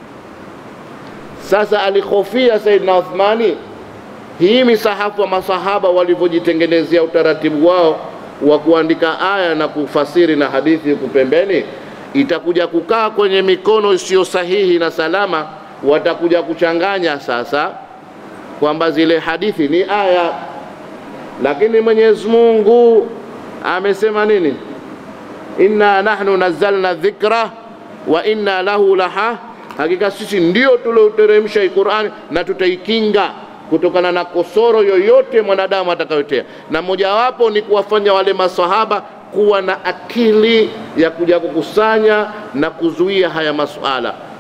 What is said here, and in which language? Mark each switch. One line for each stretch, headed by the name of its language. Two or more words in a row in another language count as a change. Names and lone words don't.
Swahili: Sasa alikhofia Saidina Uthmani hii misahafu wa masahaba walivyojitengenezea utaratibu wao wa kuandika aya na kufasiri na hadithi huko pembeni, itakuja kukaa kwenye mikono isiyo sahihi na salama, watakuja kuchanganya sasa kwamba zile hadithi ni aya, lakini Mwenyezi Mungu amesema nini?
Arabic: إنا نحن نزلنا ذكرا وإنا له لها,
Swahili: hakika sisi ndio tulioteremsha Qur'an na tutaikinga kutokana na kosoro yoyote mwanadamu atakayotea. Na mojawapo ni kuwafanya wale masahaba kuwa na akili ya kuja kukusanya na kuzuia haya masuala.